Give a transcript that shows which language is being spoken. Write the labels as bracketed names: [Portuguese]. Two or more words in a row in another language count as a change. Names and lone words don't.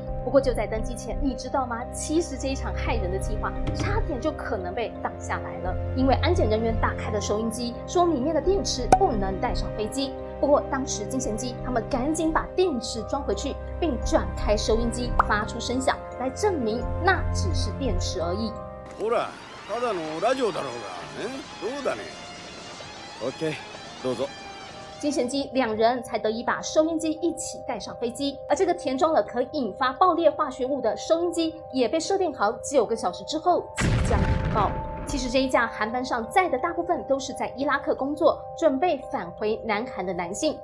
[Chinese] 不过就在登机前，你知道吗？其实这一场害人的计划差点就可能被挡下来了，因为安检人员打开了收音机，说里面的电池不能带上飞机。不过当时金贤姬他们赶紧把电池装回去，并转开收音机发出声响，来证明那只是电池而已。 [Japanese] ほら、ただのラジオだろうが、どうだね。OK、どうぞ。 [Chinese] 金贤姬2人才得以把收音机一起带上飞机，而这个填装了可引发爆裂化学物的收音机也被设定好9个小时之后即将引爆。其实这一架航班上载的大部分都是在伊拉克工作，准备返回南韩的男性。